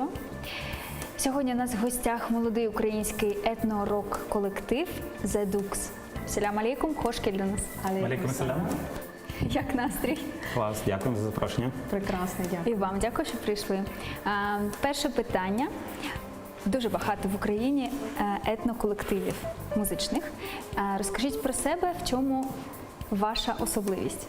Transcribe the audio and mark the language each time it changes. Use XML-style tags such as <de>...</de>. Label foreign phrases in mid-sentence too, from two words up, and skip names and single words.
<uk>Сьогодні у нас в гостях молодий український етно-рок колектив The Dukes.</uk> <ar>سلام عليكم,</ar> <crh>хош келдінес.</crh> <ar>عليكم سلام.</ar> <uk>Як настрій? Клас, дякую за запрошення. Прекрасно, дякую. І вам дякую, що прийшли. Перше питання. Дуже багато в Україні етноколективів музичних. Розкажіть про себе, в чому ваша особливість?</uk>